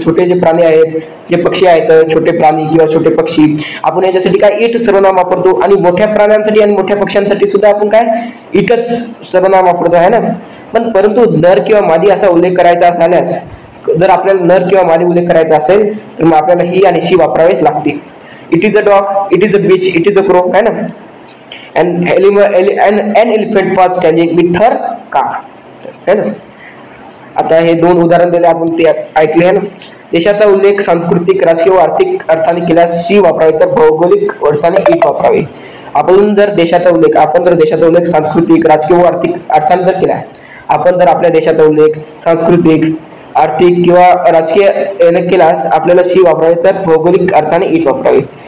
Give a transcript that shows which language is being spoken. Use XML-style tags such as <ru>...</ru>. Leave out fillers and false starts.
<mr>छोटे जे प्राणी आहेत, जे पक्षी आहेत, छोटे प्राणी किंवा छोटे पक्षी, आपण याच्यासाठी काय इट सर्वनाम वापरतो. आणि मोठ्या प्राण्यांसाठी आणि मोठ्या पक्ष्यांसाठी सुद्धा आपण काय इटच सर्वनाम वापरतो आहे ना. पण परंतु नर किंवा मादी असा उल्लेख करायचा झाल्यास, जर आपल्याला नर किंवा मादी उल्लेख करायचा असेल तर मग आपल्याला ही आणि शी वापरावीच लागते.</mr> <en>it is a dog, it is a beach, it is a crow</en> <hi>है ना.</hi> <en>an elephant was standing with her calf</en> <hi>है ना.</hi> <mr>आता हे दोन उदाहरण दिले आपण, ते ऐकले आहे ना. देशाचा उल्लेख सांस्कृतिक, राजकीय व आर्थिक अर्थाने केल्यास शी वापरावी तर भौगोलिक अर्थाने इट वापरावी. आपण जर देशाचा उल्लेख सांस्कृतिक, राजकीय व आर्थिक अर्थाने जर केला, आपण जर आपल्या देशाचा उल्लेख सांस्कृतिक, आर्थिक किंवा राजकीय याने केल्यास आपल्याला शी वापरावी तर भौगोलिक अर्थाने इट वापरावी.</mr>